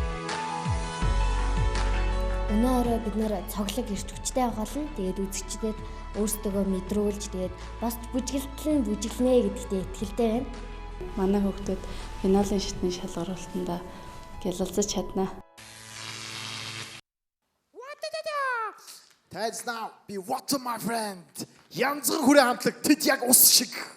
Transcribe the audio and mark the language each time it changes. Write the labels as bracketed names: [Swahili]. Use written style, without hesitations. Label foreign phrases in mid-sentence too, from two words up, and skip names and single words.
[Mongolian] Өнөөдөр бид нар цоглог ирч хүчтэй болно. Тэгээд үзэгчдэд өөрсдөө мэдрүүлж тэгээд бас бүжгэлтэл нь бүжиглэнэ гэдэгтээ итгэлтэй байна. Манай хүүхдүүд финалийн шатны шалгаруулалтанд гялалзаж чадна. [English] That's now be water my friend. [Mongolian] Янзхан хүрээ хамтлаг тэд яг ус шиг.